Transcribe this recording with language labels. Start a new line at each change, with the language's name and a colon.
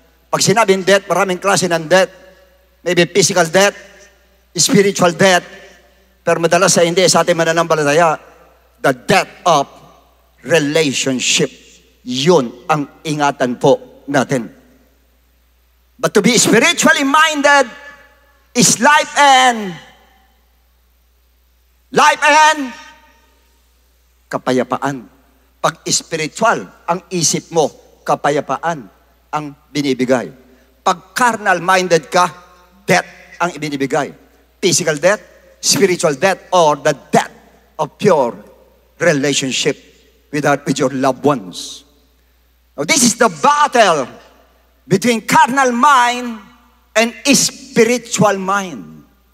Filipino: Pag sinabing death, maraming klase ng death.
English: Maybe physical death, spiritual death,
Filipino: pero madalas sa hindi, sa ating mananampalataya,
English: the death of relationship.
Filipino: Yun ang ingatan po natin.
English: But to be spiritually minded is life and
Filipino: kapayapaan. Pag spiritual, ang isip mo, kapayapaan ang binibigay. Pag carnal-minded ka, death ang ibinibigay.
English: Physical death, spiritual death, or the death of pure relationship with your loved ones. Now, this is the battle between carnal mind and spiritual mind.